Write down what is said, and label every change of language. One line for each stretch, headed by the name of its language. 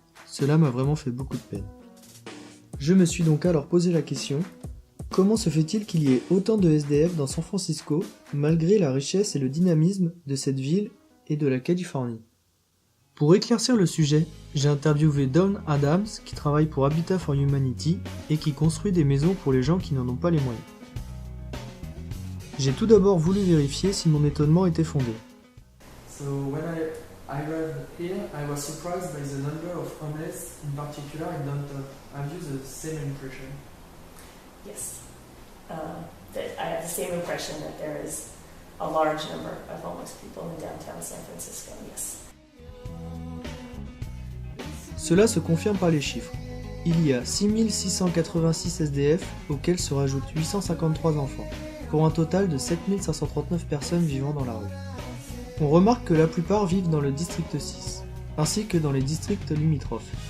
French: Cela m'a vraiment fait beaucoup de peine. Je me suis donc alors posé la question, comment se fait-il qu'il y ait autant de SDF dans San Francisco, malgré la richesse et le dynamisme de cette ville et de la Californie? Pour éclaircir le sujet, j'ai interviewé Dawn Adams, qui travaille pour Habitat for Humanity et qui construit des maisons pour les gens qui n'en ont pas les moyens. J'ai tout d'abord voulu vérifier si mon étonnement était fondé.
English: So when I arrived here, I was surprised by the number of homeless, in particular in downtown. Have you the same impression? Yes. That I have the same impression that there is a large number of homeless people in downtown San Francisco, yes.
French: Cela se confirme par les chiffres. Il y a 6686 SDF auxquels se rajoutent 853 enfants, pour un total de 7539 personnes vivant dans la rue. On remarque que la plupart vivent dans le district 6, ainsi que dans les districts limitrophes.